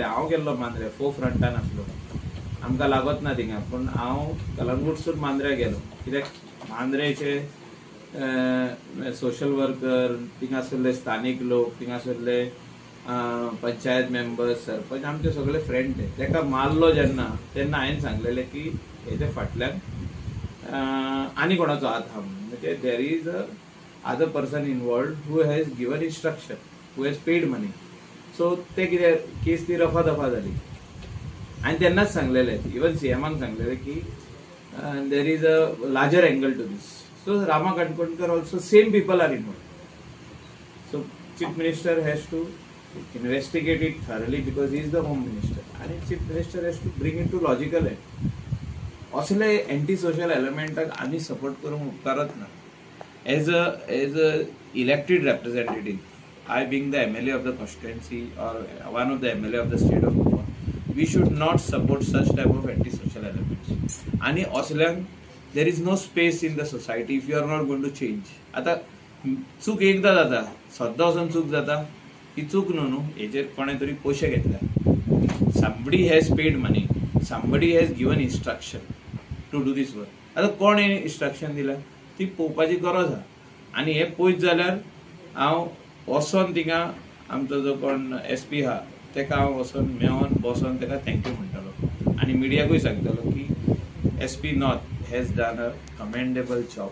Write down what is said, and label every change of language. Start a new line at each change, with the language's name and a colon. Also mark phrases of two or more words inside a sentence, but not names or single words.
Konkani: हांव गेल्लो मांद्रे फो फ्रंटान आसलो. आमकां लागत ना थिंगा पूण हांव कलंगूटसून मांद्रे गेलो कित्याक मांद्रेचे
English: social worker
Konkani: थिंगा आसले स्थानीक लोक थिंगा आसले पंचायत मेंबर्स सरपंच आमचे सगळे फ्रेंड ते तेका मारलो जेन्ना तेन्ना हांवें सांगलेलें की हेजे फाटल्यान आनी कोणाचो हात आहा म्हणजे
English: there is a other person involved who has given instruction who has paid money.
Konkani: सो ते कितें केस ती रफा दफा जाली. हांवें तेन्नाच सांगलेलें इवन सीएमाक सांगलेलें की
English: there is a larger angle to this. so Rama Kankonkar also same people are involved. so chief minister has to investigate it thoroughly because he is the home minister and chief minister has to bring it to logical end.
Konkani: असले
English: anti social
Konkani: एलिमेंटाक आमी सपोर्ट करूंक उपकारत ना.
English: as a elected representative I being the MLA of the constituency or one of the MLA of the state of Goa, we should not support such type of anti social elements.
Konkani: आणि असल्यांक
English: there is no space in the society if you are not going to change.
Konkani: आता चूक एकदा जाता सद्दां वचून चूक जाता ही चूक न्हू हेजेर कोणे तरी पयशे घेतल्या.
English: somebody has paid money, somebody has given instruction to do this work.
Konkani: आता कोण इन्स्ट्रक्शन दिला ती पळोवपाची गरज आहा. आनी हे पळयत जाल्यार हांव वचोन थिंगा आमचो जो कोण SP आहा तेका हांव वचोन मेळोन बसोन तेका थँक्यू म्हणटलो आनी मिडियाकूय सांगतलो की
English: SP North has done a commendable job.